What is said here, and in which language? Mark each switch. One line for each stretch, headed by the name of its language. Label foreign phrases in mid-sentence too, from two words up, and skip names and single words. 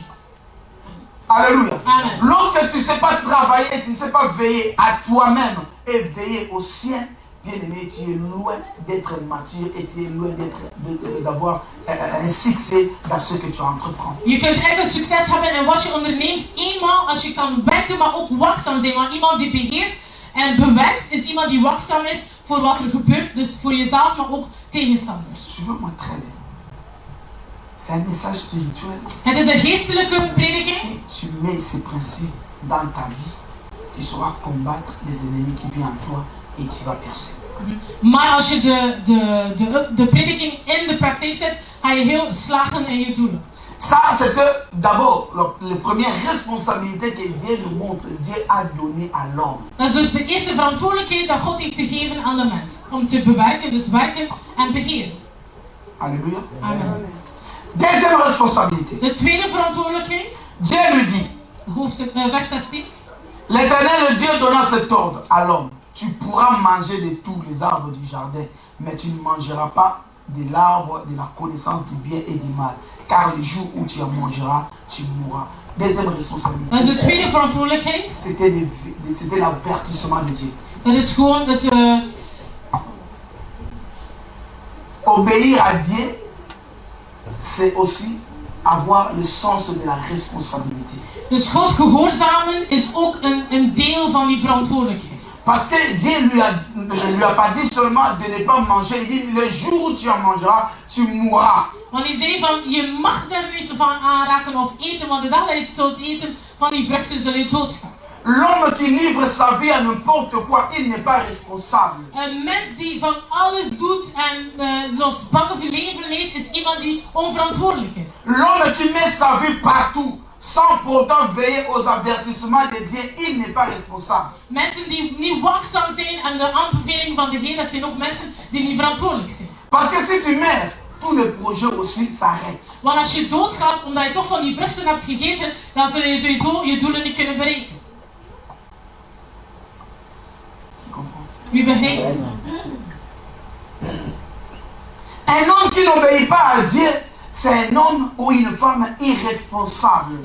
French: Alléluia. Amen. Lorsque tu ne sais pas travailler et tu ne sais pas veiller à toi-même et veiller au sien, bien aimé, tu es loin d'être mature et tu es loin d'avoir un succès dans ce que tu entreprends.
Dutch: Je kunt echt een succes hebben in wat je onderneemt, eenmaal als je kan werken, maar ook waakzaam zijn. Want iemand die beheert en bewerkt, is iemand die waakzaam is voor wat er gebeurt. Dus voor jezelf, maar ook tegenstanders.
French: Suivez-moi très bien. C'est un message spirituel.
Dutch: Het is een geestelijke prediking.
French: Si tu mets ces principes dans ta vie, tu sauras combattre les ennemis qui viennent en toi et tu vas percer.
Dutch: Maar als je de prediking in de praktijk zet, ga je heel slagen in je doelen.
French: Ça, c'était d'abord la première responsabilité que Dieu nous montre, Dieu a donné à l'homme.
Dutch: Dat is dus de eerste verantwoordelijkheid dat God heeft gegeven aan de mens. Om te bewerken, dus werken en beheren.
French: Alléluia. Amen. Deuxième responsabilité.
Dutch: De tweede verantwoordelijkheid,
French: Dieu lui dit, vers 16. l'Éternel Dieu donna cet ordre à l'homme. Tu pourras manger de tous les arbres du jardin, mais tu ne mangeras pas de l'arbre de la connaissance du bien et du mal. Car le jour où tu en mangeras, tu mourras. Deuxième responsabilité.
Dutch: Dat is de tweede verantwoordelijkheid.
French: C'était l'avertissement de Dieu.
Dutch: Dat is gewoon het...
French: Obéir à Dieu, c'est aussi avoir le sens de la responsabilité.
Dutch: Dus God gehoorzamen is ook een deel van die verantwoordelijkheid.
French: Parce que Dieu ne lui a pas dit seulement de ne pas manger. Il dit, le jour où tu en mangeras, tu mourras.
Dutch: Want hij zei van, je mag daar niet van aanraken of eten, want de dag dat je het zult eten van die vruchten zul je doodgaan.
French: L'homme qui livre sa vie à n'importe quoi, il n'est pas responsable.
Dutch: Een mens die van alles doet en losbandig leven leidt, is iemand die onverantwoordelijk is.
French: L'homme qui met sa vie partout, sans pourtant veiller aux avertissements de Dieu, il n'est pas responsable.
Dutch: Mensen die niet waakzaam zijn en de aanbevelingen van de Heer, dat zijn ook mensen die niet verantwoordelijk zijn.
French: Parce que si tu meurs, tous les projets aussi s'arrêtent.
Dutch: Want als je doodgaat omdat je toch van die vruchten hebt gegeten, dan zul je sowieso je doelen niet kunnen bereiken. Wie begrijpt?
French: Un homme qui n'obéit pas à Dieu c'est un homme ou une femme irresponsable.